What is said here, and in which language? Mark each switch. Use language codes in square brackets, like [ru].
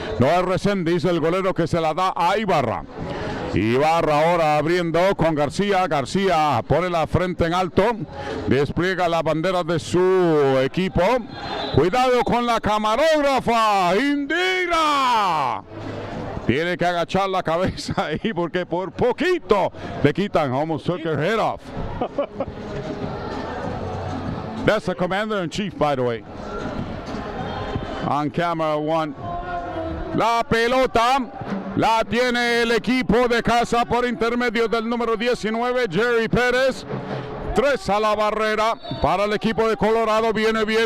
[es] No es Reséndiz, el golero que se la da a Ibarra. Ibarra ahora abriendo con García. García pone la frente en alto, despliega la bandera de su equipo. Cuidado con la camarógrafa, Indira. Tiene que agachar la cabeza ahí porque por poquito le quitan. [en] Almost took her head off. That's the commander-in-chief, by the way. On camera one. [es] La pelota la tiene el equipo de casa por intermedio del número 19, Jerry Pérez. 3 a la barrera para el equipo de Colorado. Viene.